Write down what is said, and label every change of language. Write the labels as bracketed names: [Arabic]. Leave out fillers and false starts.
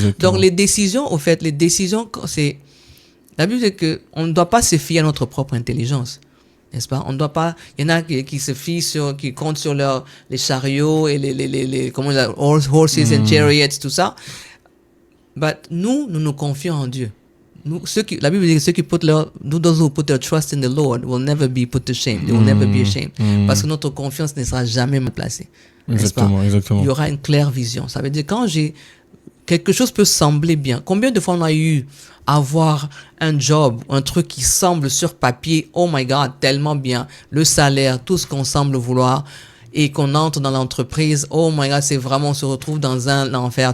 [French] Donc, les décisions, c'est... La Bible dit qu'on ne doit pas se fier à notre propre intelligence. N'est-ce pas? On ne doit pas... Il y en a qui se fient qui comptent sur les chariots et les [English] horses and chariots, [French] tout ça. Mais nous confions en Dieu. La Bible dit que ceux qui [English] those who put their trust in the Lord will never be put to shame. They will never be ashamed. [French] Parce que notre confiance ne sera jamais mal placée. Exactement. Il y aura une claire vision. Ça veut dire quand quelque chose peut sembler bien. Combien de fois on a eu à avoir un job, un truc qui semble sur papier, [English] oh my God, [French] tellement bien, le salaire, tout ce qu'on semble vouloir, et qu'on entre dans l'entreprise, oh my God, c'est vraiment, on se retrouve dans un enfer.